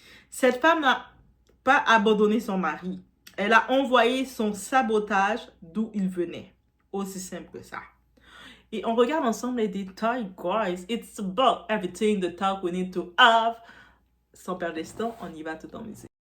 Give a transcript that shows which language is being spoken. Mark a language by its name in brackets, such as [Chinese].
[French] Cette femme n'a pas abandonné son mari. Elle a envoyé son sabotage d'où il venait. Aussi simple que ça. Et on regarde ensemble les détails, guys. [English] It's about everything, the talk we need to have. [French] Sans perdre de temps, on y va tout en musique.